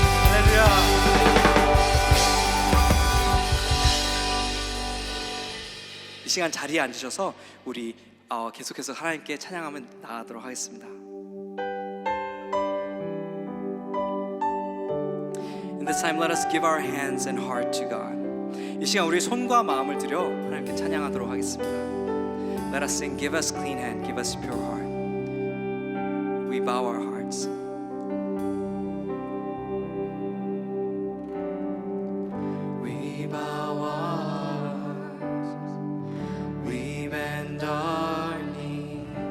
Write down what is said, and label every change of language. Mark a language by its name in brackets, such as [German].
[Korean] 할렐루야. 이 시간 자리에 앉으셔서 우리 계속해서 하나님께 찬양하며 나아가도록 하겠습니다. [English] In this time, let us give our hands and heart to God. [Korean] 이 시간 우리 손과 마음을 들여 하나님께 찬양하도록 하겠습니다. [English] Let us sing, give us clean hand, give us pure heart. We bow our hearts. We bow our hearts, we bend our knee.